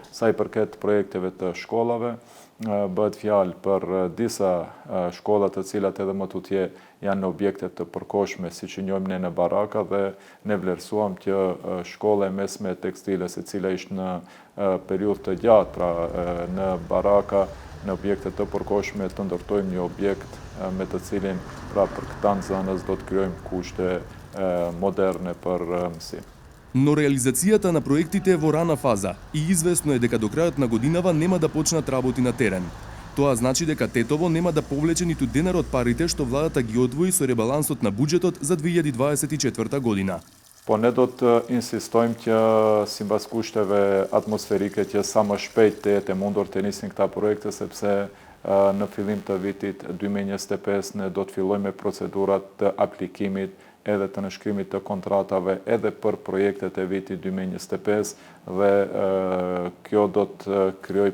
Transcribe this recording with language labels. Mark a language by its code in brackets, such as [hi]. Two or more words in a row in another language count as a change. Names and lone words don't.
[sq] Sa i përket projekteve të shkollave, bëhet fjalë për disa shkolla të cilat edhe më tutje janë në objekte të përkohshme, siç e njohim ne në baraka dhe ne vlerësuam që shkolla e mesme tekstiles, e cila ishte në periudhë të gjatë, pra në baraka, në objekte të përkohshme të ndërtojmë një objekt me të cilin pra për këta nxënës do të krijojmë kushte moderne për mësim. [mk] Но реализацијата на проектите е во рана фаза и известно е дека до крајот на годинава нема да почнат работи на терен. Тоа значи дека Тетово нема да повлече ниту денар од парите што владата ги одвои со ребалансот на буџетот за 2024 година. [sq] Po ne do të insistojmë që sipas kushteve atmosferike që sa më shpejt të jetë mundur të nisin këta projekte sepse në fillim të vitit 2025 ne do të fillojmë me procedurat të aplikimit edhe të nënshkrimit të kontratave edhe për projektet e vitit 2025 dhe kjo do të krijojë